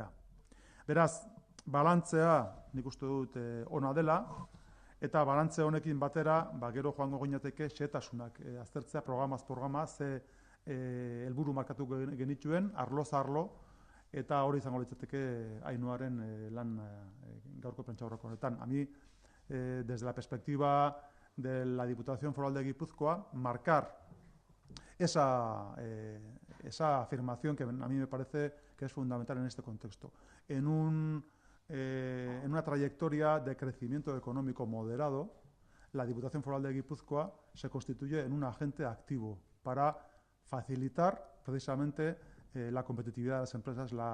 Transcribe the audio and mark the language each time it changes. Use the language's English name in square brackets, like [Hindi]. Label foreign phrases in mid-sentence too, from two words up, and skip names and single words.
[Basque] Beraz, balantzea nik uste dut ona dela, eta balantze honekin batera, gero joango ginateke xehetasunak aztertzea programaz programa, ze helburu markatu genituen, arloz arlo, eta hori izango litzateke Ainuaren lan gaurko prentsaurreko honetan. [Spanish] A mí, desde la perspectiva de la Diputación Foral de Guipúzcoa, marcar esa afirmación que a mí me parece que es fundamental en este contexto. En una trayectoria de crecimiento económico moderado, la Diputación Foral de Guipúzcoa se constituye en un agente activo para facilitar precisamente la competitividad de las empresas,